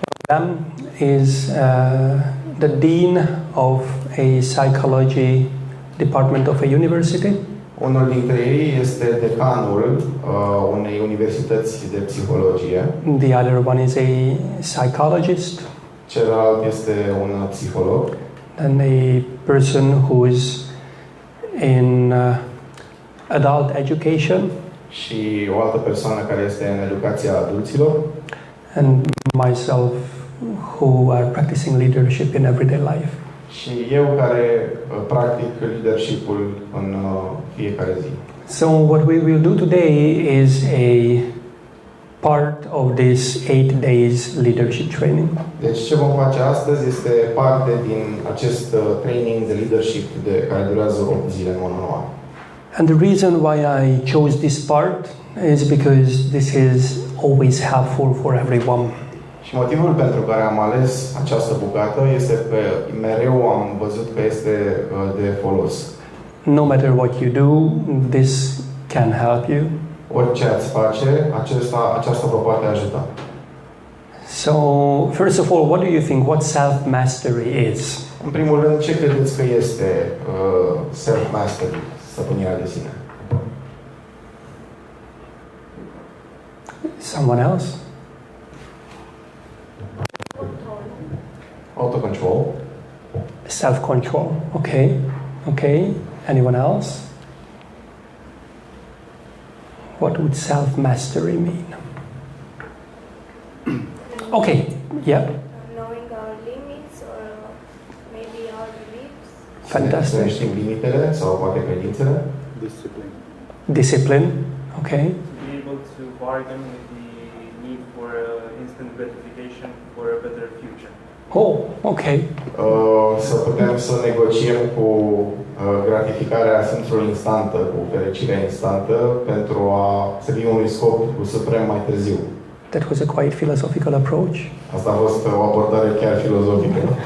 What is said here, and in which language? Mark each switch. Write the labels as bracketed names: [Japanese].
[English] One of them is the dean of a psychology department of a university. [Romanian] Unul dintre ei este decanul unei universități de psihologie. [English] The other one is a psychologist. [Romanian] Celălalt este un psiholog. [English] And a person who is in adult education. [Romanian] Și o altă persoană care este în educația adulților. [English] And myself, who are practicing leadership in everyday life. [Romanian] și eu care practic leadership-ul în fiecare zi. [English] So what we will do today is a part of this 8 days leadership training. [Romanian] Deci ce vom face astăzi este parte din acest training de leadership care durează 8 zile în one-on-one. [English] And the reason why I chose this part is because this is always helpful for everyone. [Romanian] Și motivul pentru care am ales această bucată este că mereu am văzut că este de folos. [English] No matter what you do, this can help you. [Romanian] Orice ați face, aceasta vă poate ajuta. [English] So, first of all, what do you think what self-mastery is? [Romanian] În primul rând, ce credeți că este self-mastery, stăpânirea de sine? [English] Someone else? [Romanian] Autocontrol. [English] Self-control. Okay. Okay. Anyone else? What would self-mastery mean? Okay. Yeah. Knowing our limits or maybe our beliefs. Fantastic. [Romanian] Să ne știm limitele sau poate credințele. [English] Discipline. Discipline. Okay. To be able to bargain with the need for instant gratification for a better future. Oh, okay. [Romanian] Să putem să negociem cu gratificarea simțului instantă, cu fericirea instantă, pentru a servii unui scop cu suprem mai târziu. [English] That was a quite philosophical approach. [Romanian] Asta a fost o abordare chiar filozofică,